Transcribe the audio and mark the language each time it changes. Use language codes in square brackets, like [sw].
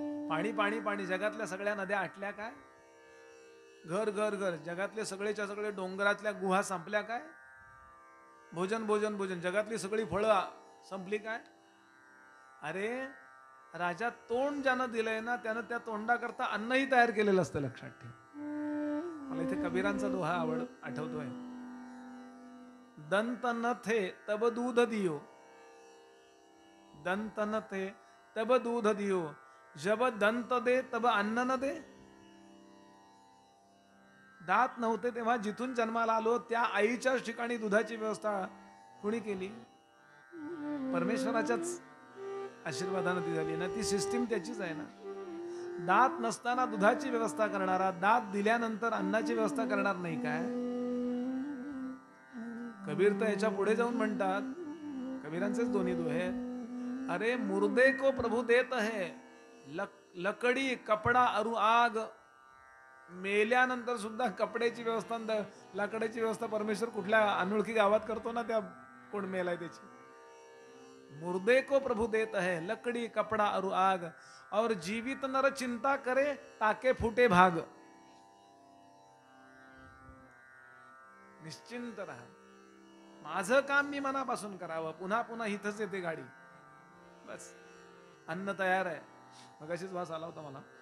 [mr] पाणी पाणी पाणी, जगातल्या सगळ्या नद्या आटल्या काय, घर घर घर, जगातले सगळेच्या सगळे डोंगरातल्या गुहा संपल्या काय, भोजन भोजन भोजन, जगातली सगळी फळं संपली काय. अरे राजा, तोंड ज्यानं दिलंय ना त्यानं त्या तोंडाकरता अन्नही तयार केलेलं असतं, लक्षात ठेव. मला इथे कबीरांचा दोहा आठवतोय. [hi] दंत न थे तब दूध दियो, दंत न थे तब दूध दियो, जब दंत दे तब अन्न न दे. [mr] दात नव्हते तेव्हा जिथून जन्माला आलो त्या आईच्याच ठिकाणी दुधाची व्यवस्था कुणी केली? परमेश्वराच्याच आशीर्वादाने ती झाली ना. ती सिस्टीम त्याचीच आहे ना. दात नसताना दुधाची व्यवस्था करणारा, दात दिल्यानंतर अन्नाची व्यवस्था करणार नाही काय? कबीर तर याच्या पुढे जाऊन म्हणतात, कबीरांचेच दोन्ही दोहे, [hi] अरे मुर्दे को प्रभु देत है, लकडी कपडा अरु आग. [mr] मेल्यानंतर सुद्धा कपड्याची व्यवस्था, लाकडाची व्यवस्था परमेश्वर कुठल्या अनोळखी गावात करतो ना, त्या कोण मेलाय त्याची. [hi] मुर्दे को प्रभु देत है, लकड़ी कपड़ा अरु आग, और जीवित नर चिंता करे ताके फुटे भाग. [mr] निश्चिंत राहा, माझं काम मी मनापासून करावं, पुन्हा पुन्हा इथंच येते गाडी, बस. अन्न तयार आहे. मगाशीच वास आला होता मला.